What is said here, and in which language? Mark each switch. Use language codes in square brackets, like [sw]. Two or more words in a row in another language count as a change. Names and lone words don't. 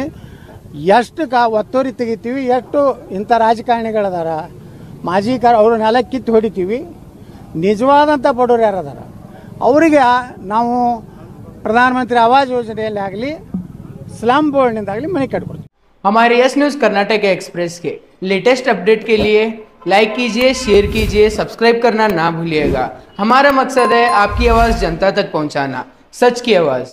[kn] ಎಷ್ಟು ಒತ್ತುವರಿ ತೆಗಿತೀವಿ, ಎಷ್ಟು ಇಂಥ ರಾಜಕಾರಣಿಗಳದಾರ, ಮಾಜಿ ಅವ್ರ ನೆಲ ಕಿತ್ತು ಹೊಡಿತೀವಿ. ನಿಜವಾದಂಥ ಬಡವರು ಯಾರದಾರ ಅವರಿಗೆ ನಾವು ಪ್ರಧಾನಮಂತ್ರಿ ಆವಾಸ್ ಯೋಜನೆಯಲ್ಲಿ ಆಗಲಿ, ಸ್ಲಮ್ ಬೋರ್ಡ್ನಿಂದಾಗಲಿ ಮನೆ ಕಟ್ಕೊಡ್ತೀವಿ. [hi] हमारे यस न्यूज़ कर्नाटक एक्सप्रेस के [en] latest update [hi] के लिए लाइक कीजिए, शेयर कीजिए, सब्सक्राइब करना ना भूलिएगा। हमारा मकसद है आपकी आवाज़ जनता तक पहुंचाना, सच की आवाज़।